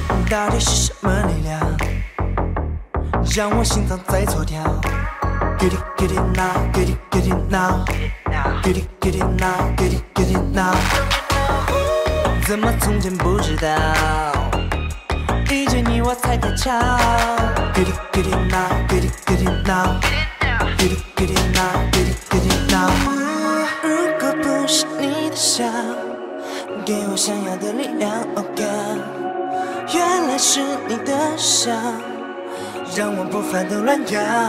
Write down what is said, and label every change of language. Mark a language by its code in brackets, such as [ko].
[zh] 到底是什么力量，让我心脏在错跳？ [en] Get it, get it now, [zh] get it, get it now, get it, get it now, get it, get it now。怎么从前不知道，遇见你我才太巧。 [en] Get it, get it now, get it, get it now, get it, get it now, get it, get it now。 [zh] 如果不是你的笑，给我想要的力量。 Oh God， 原来是你的笑，让我步伐都乱跳。